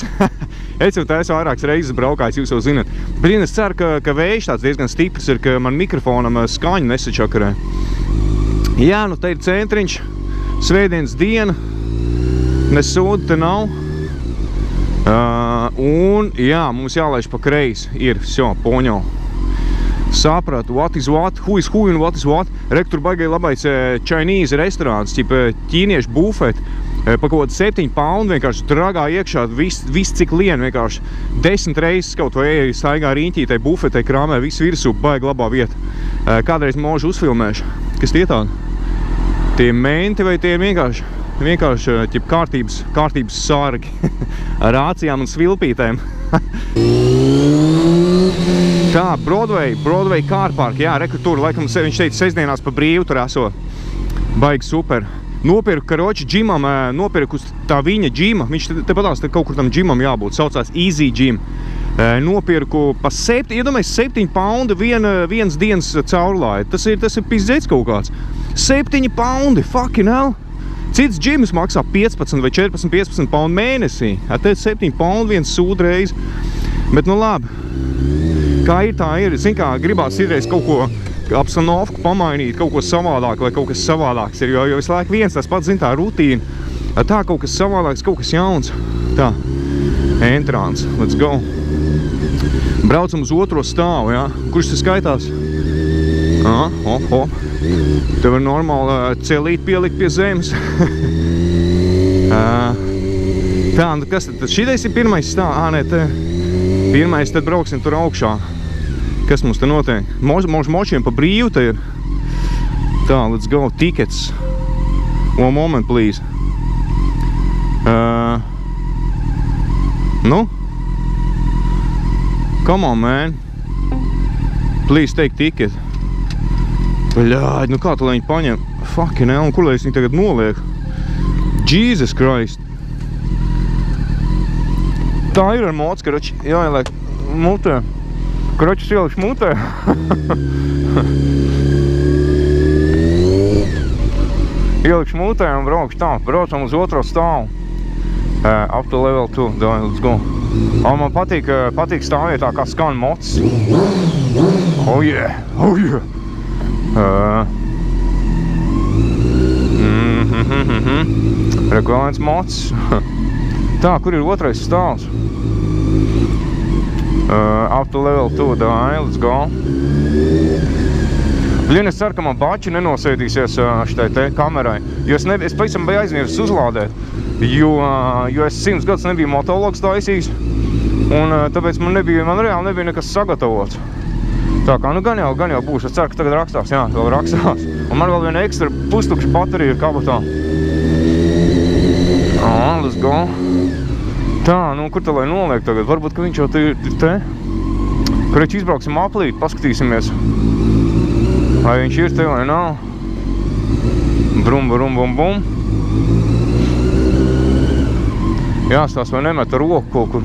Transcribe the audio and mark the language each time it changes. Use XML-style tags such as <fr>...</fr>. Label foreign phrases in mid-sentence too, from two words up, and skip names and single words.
<lv>Es jau esmu vairākas reizes braukājis, jūs jau zināt. Blin, es ceru, ka vējš tāds diezgan stiprs ir, ka man mikrofonam skaņu nesačakarē. Jā, nu te ir centriņš, svētdienas diena, nesūda te nav. Un, jā, mums jālaiž pa kreisi, ir,</lv> <ru>всё, понял.</ru> <lv>Sapratu,</lv> <en>what is what, who is who un what is what.</en> <lv>Rek, tur baigai labais Chinese restorāns, ķīniešu bufeti. Pa kaut 7 poundu vienkārši dragā iekšā, viss cik lien vienkārši 10 reizes kaut vai staigā riņķītai bufetei krāmē, viss virsū, baigi labā vieta. Kādreiz mūžu uzfilmēšu. Kas tie tādi? Ej, tu dirs, es laikam nomaldījos. Reāli, es nerubīju, kur jābrauc. Es zināju, ka no otras puses var piebraukt, bet tur ir pats centrs. Kā lai es iebraucu tajā Broadwayas, tajā Jankā? Bļin, Tie menti vai tie ir vienkārši kārtības sārgi ar rācijām un svilpītēm. Tā,</lv> <en>Broadway car park,</en> <lv>jā, reku tur, laikam viņš teica sestdienās pa brīvu tur esot. Baigi super. Nopirku, karoči, džimam, nopirku tā viņa džima, viņš tepatās te kaut kur tam džimam jābūt, saucās Easy Gym. Nopirku pa 7 paundi viens dienas caurlāja. Tas ir pizdzēts kaut kāds. 7 paundi,</lv> <en>fucking hell.</en> <lv>Cits džims maksā 15 vai 15 paundi mēnesī. Te 7 paundi viens sūda reizi. Bet nu labi. Kā ir, tā ir. Zin kā, gribās irreiz kaut ko apstanovku pamainīt, kaut ko savādāk vai kaut kas savādāks ir. Jo visu laiku viens tas pats, zin, tā rutīna. Tā kaut kas savādāks, kaut kas jauns. Tā.</lv> <en>Entrance. Let's go.</en> <lv>Braucam uz otro stāvu, jā. Kurš te skaitās? Te var normāli celīt pielikt pie zemes. Tā, nu kas tad? Šitais ir pirmais stāv. Nē, te pirmais, tad brauksim tur augšā. Kas mums te notiek? Močiem pa brīvu te ir. Tā,</lv> <en>let's go. Tickets. One moment, please.</en> <lv>Nu?</lv> <en>Come on, man. Please take ticket.</en> <lv>Bļāģ, nu kā tu, lai viņi paņem?</lv> <en>Fucking hell,</en> <lv>un kur lai es viņu tagad nolieku?</lv> <en>Jesus Christ.</en> <lv>Tā ir ar mods, karoči, jāieliek mutē. Karoči, ielikšu mutē. Ielikšu mutē un braukšu tā. Braucam uz otro stāvu.</lv> <en>Up to level 2. Let's go.</en> <lv>Man patīk stāvēt tā kā skan mods.</lv> <en>Oh yeah, oh yeah.</en> <lv>Reku vēl viens mods. Tā, kur ir otrais stāvs?</lv> <en>Up to level 2, let's go.</en> <lv>Blin, es ceru, ka man bači nenosēdīsies šitai te kamerai. Jo es pavisam biju aizmirsis uzlādēt. Jo es 100 gadus nebiju motovlogs taisījis. Un tāpēc man reāli nebija nekas sagatavots. Tā kā, nu gan jau būs. Es ceru, ka tagad rakstās. Jā, vēl rakstās. Un man vēl viena ekstra pustukša baterija ir kabatā.</lv> <en>Let's go.</en> <lv>Tā, nu kur te lai noliek tagad? Varbūt, ka viņš jau te ir te. Karoči, izbrauksim aplīt, paskatīsimies. Vai viņš ir te vai nav. Brum, brum, bum, bum. Jāstās vai nemet ar roku kaut kur.</lv>